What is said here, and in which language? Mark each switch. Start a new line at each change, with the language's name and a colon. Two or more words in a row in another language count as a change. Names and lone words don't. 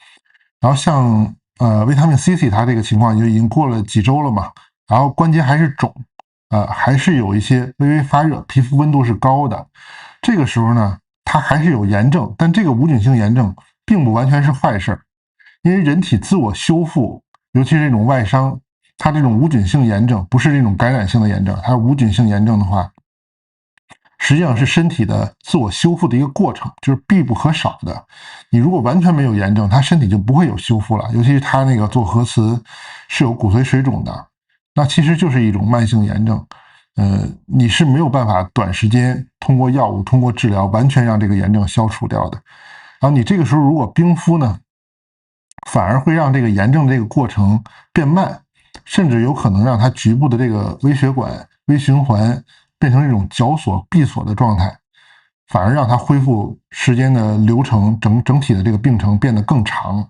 Chinese: 然後像維他命 CC 它這個情況就已經過了幾周了嘛，然後關節還是腫，還是有一些微微發熱，皮膚溫度是高的。這個時候呢，它還是有炎症，但這個無菌性炎症並不完全是壞事，因為人体自我修復，尤其是這種外傷，它這种无菌性炎症不是這種感染性的炎症，它无菌性炎症的話，實際上是身體的自我修復的一個過程，就是必不可少的。你如果完全沒有炎症，它身体就不會有修復了。尤其是它那個做核磁是有骨髓水腫的，那其實就是一種慢性炎症。你是沒有辦法短時間通過藥物、通過治療完全讓這個炎症消除掉的。然後你這個時候如果冰敷呢， 反而會讓這個炎症這個過程變慢，甚至有可能讓它局部的這個微血管、微循環變成一種絞鎖、閉鎖的狀態，反而讓它恢復時間的流程，整體的這個病程變得更長。